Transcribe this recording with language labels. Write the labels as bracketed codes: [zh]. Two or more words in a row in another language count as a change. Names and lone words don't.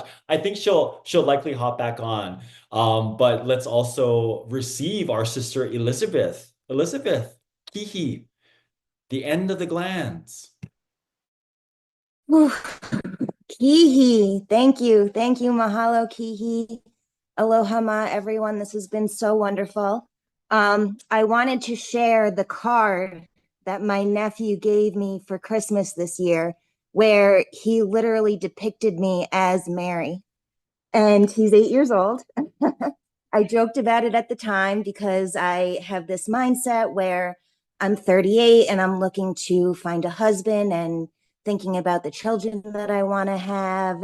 [en] I think she'll likely hop back on. But let's also receive our sister Elizabeth. Elizabeth, Kihi, the end of the glands. Whew. Kihi, thank you. Thank you, [haw] mahalo, Kihi. Aloha ma, [en] everyone. This has been so wonderful. I wanted to share the card that my nephew gave me for Christmas this year, where he literally depicted me as Mary. And he's 8 years old. I joked about it at the time because I have this mindset where I'm 38 and I'm looking to find a husband and thinking about the children that I want to have.